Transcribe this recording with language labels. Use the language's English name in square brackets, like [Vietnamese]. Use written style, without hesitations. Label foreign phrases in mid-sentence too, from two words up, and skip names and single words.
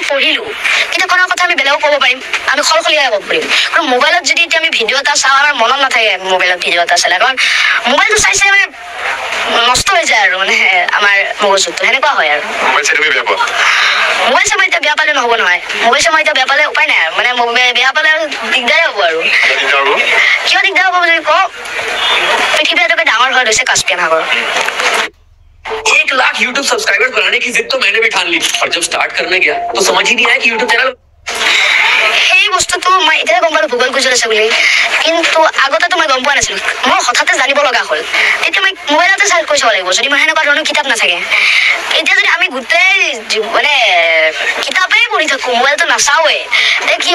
[Assamese] পঢ়িলোঁ কিতাপখনৰ কথা আমি বেলেগক ক'ব পাৰিম আমি সলসলীয়াকৈ ক'ব পাৰিম কাৰণ মোবাইলত যদি এতিয়া আমি ভিডিঅ' এটা চাওঁ আমাৰ মনত নাথাকে মোবাইলত ভিডিঅ' এটা চালে কাৰণ মোবাইলটো চাই মানে নষ্ট হৈ যায় আৰু মানে আমাৰ মগজুটো সেনেকুৱা হয় আৰু মোবাইল চাই মই এতিয়া বেয়া পালে নহ'ব নহয় মোবাইল চাই মই এতিয়া বেয়া পালে উপায় নাই আৰু মানে বেয়া পালে দিগদাৰে হ'ব আৰু কিয় দিগদাৰ হ'ব বুলি কওঁ পৃথিৱী এটাকে ডাঙৰ হৈ গৈছে কাস্পিয়ান সাগৰ [Hindi] 1 लाख YouTube सब्सक्राइबर्स बनाने की जिद तो मैंने भी ठान ली और जब स्टार्ट करने गया तो समझ ही नहीं आया कि YouTube चैनल [Assamese] সেই বস্তুটো মই এতিয়া গম পালোঁ ভূগোল গুজল আছে বুলি কিন্তু আগতেতো মই গম পোৱা নাছিলোঁ মই হঠাতে জানিব লগা হ'ল তেতিয়া মই মোবাইলতে চাৰ্চ কৰি চাব লাগিব যদি মই সেনেকুৱা ধৰণৰ কিতাপ নাথাকে এতিয়া যদি আমি গোটেই মানে কিতাপেই পঢ়ি থাকোঁ মোবাইলটো নাচাওঁৱে তেতিয়া কি